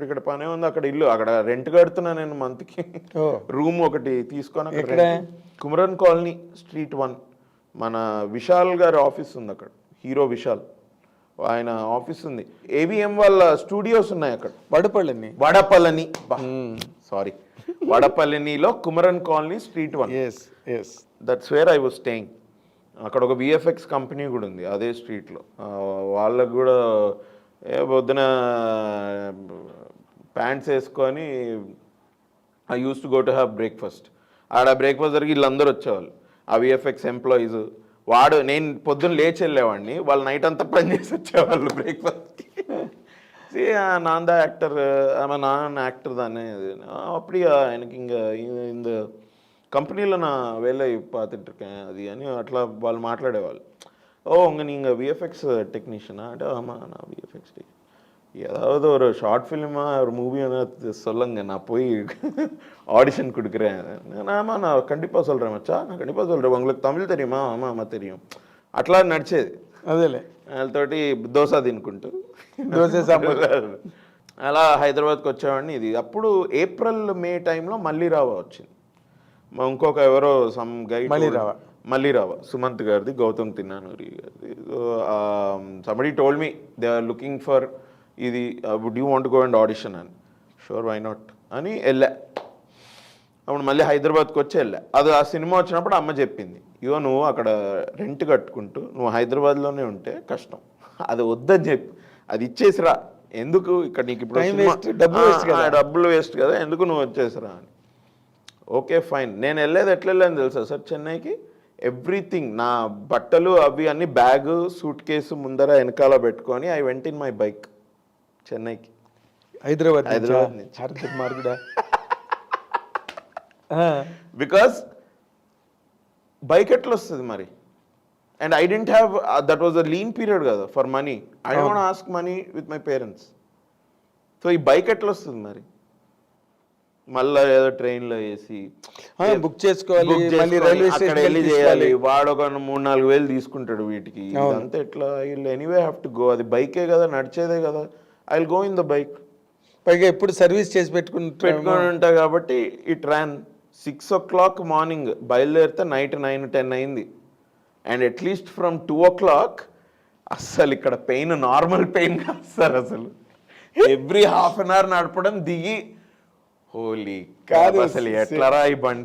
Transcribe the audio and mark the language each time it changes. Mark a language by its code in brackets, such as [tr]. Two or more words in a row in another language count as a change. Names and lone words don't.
[te] ఇక్కడ పనే ఉంది అక్కడ ఇల్లు అక్కడ రెంట్ కడుతున్నా నేను మంత్కి రూమ్ ఒకటి తీసుకొని అక్కడ కుమరన్ కాలనీ స్ట్రీట్ 1 మన విశాల్ గారి ఆఫీస్ ఉంది అక్కడ హీరో విశాల్ ఆయన ఆఫీస్ ఉంది ఏబిఎం వాళ్ళ స్టూడియోస్ ఉన్నాయి అక్కడ వడపల్లని సారీ వడపల్లిలో కుమరన్ కాలనీ స్ట్రీట్ 1 [en] that's where I was staying [te] అక్కడ ఒక విఎఫ్ఎక్స్ కంపెనీ కూడా ఉంది అదే స్ట్రీట్లో వాళ్ళకు కూడా పొద్దున ప్యాంట్స్ వేసుకొని ఐ [en] use to go to have breakfast [te] ఆడ బ్రేక్ఫాస్ట్ జరిగి వీళ్ళందరూ వచ్చేవాళ్ళు ఆ [en] VFX employees [te] నేను పొద్దున్న లేచి వెళ్ళేవాడిని వాళ్ళు నైట్ అంతా పని చేసి వచ్చేవాళ్ళు బ్రేక్ఫాస్ట్కి [ta] நான் தான் ஆக்டர் ஆமாம் நான் ஆக்டர் தானே அது அப்படியா எனக்கு இங்கே இந்த [te] కంపెనీలో నా వేళ [ta] பார்த்துட்ருக்கேன் அது [te] అని అట్లా వాళ్ళు మాట్లాడేవాళ్ళు [ta] நீங்கள் [en] VFX technician [ta] అంటే நான் விஎஃப்எக்ஸ் ஏதாவது ஒரு [en] short film [ta] ஒரு மூவியான சொல்லுங்க நான் போய் ஆடிஷன் கொடுக்குறேன் ஆமாம் நான் கண்டிப்பாக சொல்கிறேன் மச்சா நான் கண்டிப்பாக சொல்கிறேன் உங்களுக்கு தமிழ் தெரியுமா ஆமாம் தெரியும் [te] అట్లా నడిచేది అదేలే వాళ్ళతోటి దోశ తినుకుంటూ అలా హైదరాబాద్కి వచ్చేవాడిని ఇది అప్పుడు ఏప్రిల్ మే టైంలో మళ్ళీ రావా వచ్చింది ఇంకొక ఎవరో [en] some guy [te] మళ్ళీ రావా సుమంత్ గారిది గౌతమ్ తిన్నానూరి గారిది somebody [en] told me they are looking for [te] ఇది [en] would you want go and audition [te] అని [en] sure why not [te] అని వెళ్ళా అప్పుడు మళ్ళీ హైదరాబాద్కి వచ్చి వెళ్ళా అది ఆ సినిమా వచ్చినప్పుడు అమ్మ చెప్పింది నువ్వు అక్కడ రెంట్ కట్టుకుంటూ నువ్వు హైదరాబాద్లోనే ఉంటే కష్టం అది వద్దని చెప్పి అది ఇచ్చేసిరా ఎందుకు ఇక్కడ నీకు ఇప్పుడు డబ్బులు వేస్ట్ కదా ఎందుకు నువ్వు వచ్చేసిరా అని [en] okay fine [te] నేను వెళ్ళేది ఎట్లా వెళ్ళాను తెలుసా సార్ చెన్నైకి ఎవ్రీథింగ్ నా బట్టలు అవి అన్ని [en] bag suit case [te] ముందర వెనకాల పెట్టుకొని [en] I went in my bike [te] చెన్నైకి హైదరాబాద్ నుంచి [en] because bike [te] ఎట్లా వస్తుంది మరి [en] and I didn't have that was a lean period [te] కదా [en] for money I don't ask money with my parents so [te] ఈ బైక్ ఎట్లా వస్తుంది మరి మళ్ళీ ఏదో ట్రైన్లో వేసి బుక్ చేసుకోవాలి వాడు ఒక 3-4 వేలు తీసుకుంటాడు వీటికి అంతా ఎట్లా వీళ్ళు [en] anyway have to go [te] అది బైకే కదా నడిచేదే కదా [en] I will go in the bike [te] పైగా ఎప్పుడు సర్వీస్ చేసి పెట్టుకుని ఉంటా కాబట్టి [en] it ran 6 o'clock morning [te] బయలుదేరితే నైట్ 9-10 అయింది [en] and atleast from 2 o'clock [te] అస్సలు ఇక్కడ [en] pain normal pain [te] కాదు సార్ అసలు [en] every half an hour [te] నడపడం దిగి హోలీ కాదు అసలు ఎట్లరా ఈ బండి